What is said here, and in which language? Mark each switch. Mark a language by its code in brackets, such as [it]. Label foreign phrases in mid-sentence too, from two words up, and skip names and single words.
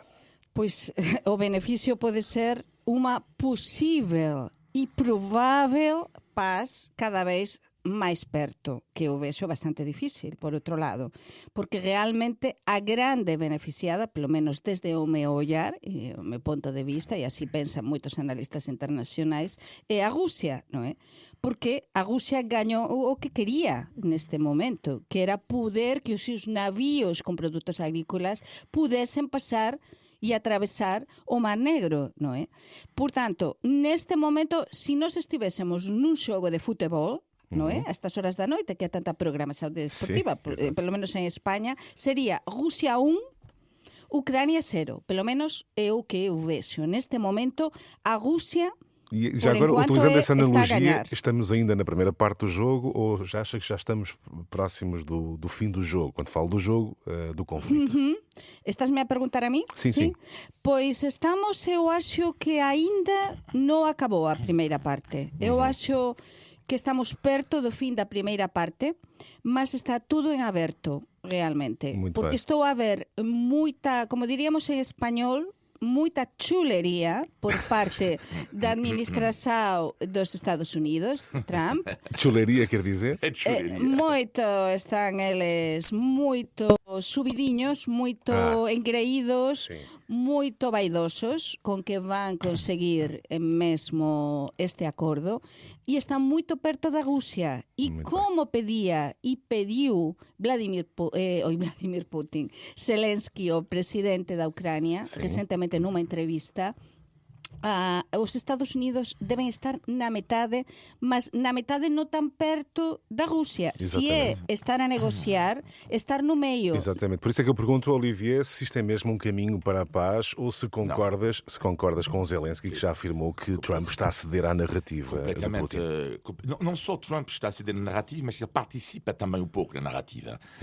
[gl] Pois o benefício pode ser uma possível e provável paz cada vez mais perto, que eu vexo bastante difícil, por outro lado, porque realmente a grande beneficiada, pelo menos desde o meu ollar e o meu ponto de vista, e así pensan moitos analistas internacionais, é a Rusia, non é? Porque a Rusia gañou o que quería neste momento, que era poder que os seus navíos con produtos agrícolas pudesen pasar e atravesar o Mar Negro, non é? Por tanto, neste momento, se nós estivésemos nun xogo de futebol, non é? A estas horas da noite, que há tanta programación deportiva, Sí, pelo menos en España, sería Rusia 1, Ucrania 0. Pelo menos é o que eu vexo. Neste momento, a Rusia, [pt] E já por agora, enquanto, utilizando essa está a analogia, ganhar. estamos ainda na primeira parte do jogo ou já acha que já estamos próximos do fim do jogo? Quando falo do jogo, do conflito. Estás-me a perguntar a mí? Sim. [gl] Pois estamos, eu acho que ainda non acabou a primeira parte. Eu acho que estamos perto do fin da primeira parte, mas está tudo en aberto, realmente. [pt] Muito Porque bem. [gl] estou a ver moita, como diríamos en español, moita chulería por parte da administração dos Estados Unidos, Trump. [pt] Chuleria quer dizer? [gl] Moito están eles moito subidiños, moito engreídos, [pt] sim. [gl] moito vaidosos con que van conseguir mesmo este acordo e están moito perto da Rusia. [pt] E Muito [gl] como pedía e pediu Vladimir Putin, Zelensky, o presidente da Ucrania, recentemente nunha entrevista, os Estados Unidos deben estar na metade, mas na metade non tan perto da Rússia. [pt] Se é estar a negociar, estar no meio. Exatamente. Por isso é que eu pergunto, Olivier, se isto é mesmo um caminho para a paz ou se concordas com Zelensky, que já afirmou que Trump está a ceder à narrativa de Putin. Não só Trump está a ceder na narrativa, mas ele participa também um pouco na narrativa.